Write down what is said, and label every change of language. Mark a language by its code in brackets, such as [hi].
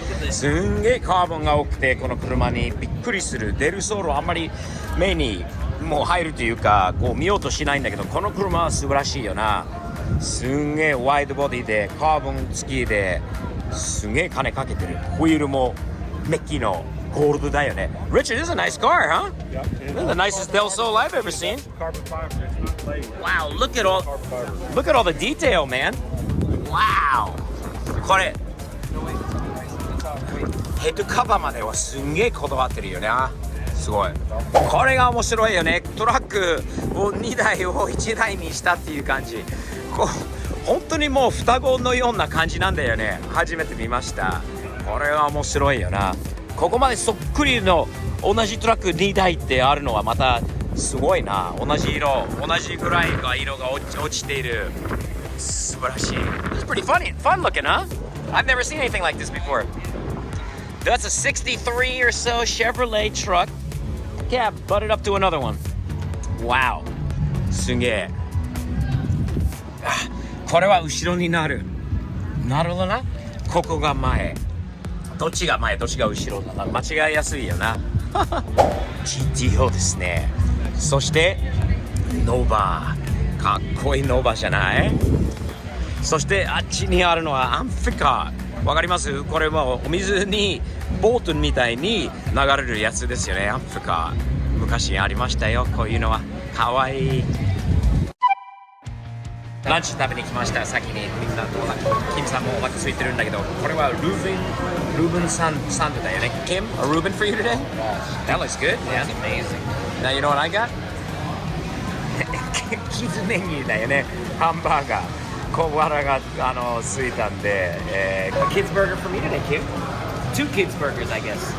[ja] すんげえカーボンが多くて、この車にびっくりする。デルソールあんまり目にもう入るというか、こう見ようとしないんだけど、この車は素晴らしいよな。すんげえワイドボディでカーボン付きですんげえ金かけてる。ホイールもメッキのゴールドだよね。 [en] Richard, this is a nice car, huh? Yep. This is the nicest Del Sol I've ever seen. Carbon fiber. It's not laid. Wow, look at all the detail, man. Wow. [ja] これヘッドカバーまではすんげえこだわってるよね。すごい。これが面白いよね。トラックを2台を1台にしたっていう感じ。本当にもう双子のような感じなんだよね。初めて見ました。これは面白いよな。ここまでそっくりの同じトラック2台ってあるのはまたすごいな。同じ色、同じぐらいが色が落ちている。素晴らしい。 [en] This is pretty fun looking, huh? I've never seen anything like this before. That's a 63 or so Chevrolet truck. Yeah, butted up to another one. [ja] Wow. すげえ。これは後ろになる。なるほどな。ここが前。どっちが前、どっちが後ろだな。間違いやすいよな。GTO ですね。そしてノーバー、かっこいいノーバーじゃない？そしてあっちにあるのはアンフィカー。わかります？これもお水にボートみたいに流れるやつですよね。アンフィカー。昔ありましたよ。こういうのはかわいい。ランチ食べに来ました。先にキムさんもお腹空いてるんだけど、これはルーブンサンドだよね。 [en] Kim, a Reuben for you today? That looks good. That's amazing. Now you know what I got? [ja] キズメニューだよね。ハンバーガー。小腹が空いたんで、 [en] Kids burger for me today, Kim. 2 kids burgers, I guess.